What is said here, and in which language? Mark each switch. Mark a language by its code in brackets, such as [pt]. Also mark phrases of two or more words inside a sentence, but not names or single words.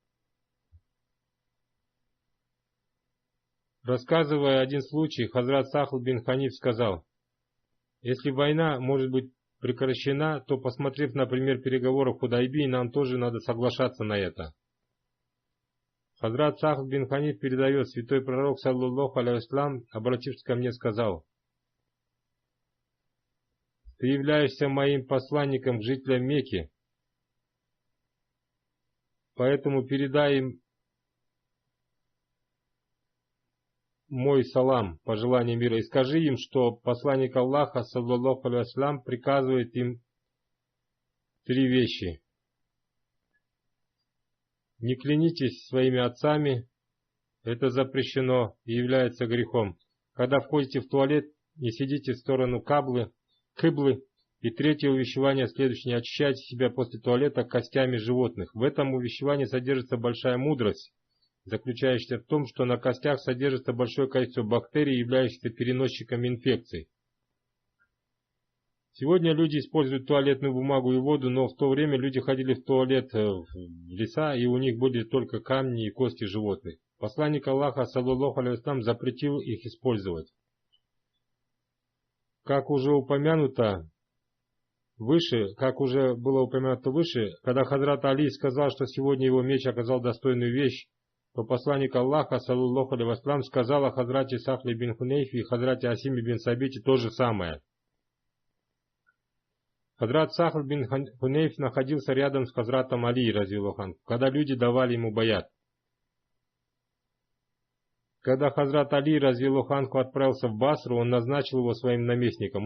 [ru] Рассказывая один случай, Хазрат Сахл бин Ханиф сказал: если война может быть прекращена, то, посмотрев на пример переговоров в Худайбии, нам тоже надо соглашаться на это. Хазрат Сахл бин Ханиф передает: святой пророк, [ar] صلى الله عليه وسلم, [ru] обратившись ко мне, сказал: ты являешься моим посланником к жителям Мекки, поэтому передай им мой салам, пожелание мира, и скажи им, что посланник Аллаха, [ar] صلى الله عليه وسلم, [ru] приказывает им 3 вещи. Не клянитесь своими отцами, это запрещено и является грехом. Когда входите в туалет, не сидите в сторону кыблы. И 3-е увещевание следующее: не очищайте себя после туалета костями животных. В этом увещевании содержится большая мудрость, заключающаяся в том, что на костях содержится большое количество бактерий, являющихся переносчиками инфекций. Сегодня люди используют туалетную бумагу и воду, но в то время люди ходили в туалет в леса, и у них были только камни и кости животных. Посланник Аллаха, [ar] صلى الله عليه وسلم, [ru] запретил их использовать. Как уже было упомянуто выше, когда Хазрат Али сказал, что сегодня его меч оказал достойную вещь, то посланник Аллаха, [ar] صلى الله عليه وسلم, [ru] сказал о Хазрате Сахле бин Хунейфе и Хазрате Асиме бин Сабите то же самое. Хазрат Сахл бин Хунейф находился рядом с Хазратом Али, [ar] رضي الله عنه, [ru] когда люди давали ему баят. Когда Хазрат Али, [ar] رضي الله عنه, [ru] отправился в Басру, он назначил его своим наместником.